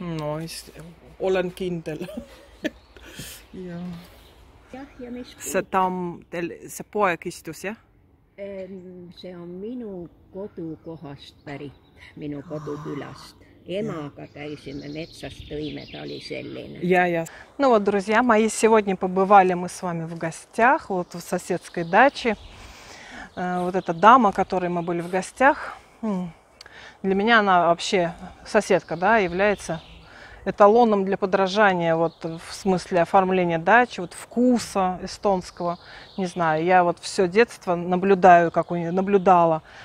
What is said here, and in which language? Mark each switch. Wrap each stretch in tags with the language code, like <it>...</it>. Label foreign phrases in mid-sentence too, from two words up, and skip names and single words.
<et>No, olen kindel. Jah. See poeg istus, jah? See on minu kodukohast pärit, minu kodukülast. Emaga käisime metsas, tõime, ta oli selline.</et> <ru>Ну вот, друзья мои, сегодня побывали мы с вами в гостях, вот в соседской даче. Вот эта дама, которой мы были в гостях, для меня она вообще, соседка, да, является... эталоном для подражания, вот в смысле оформления дачи, вот вкуса эстонского, не знаю, я вот все детство наблюдаю, как у нее, наблюдала</ru>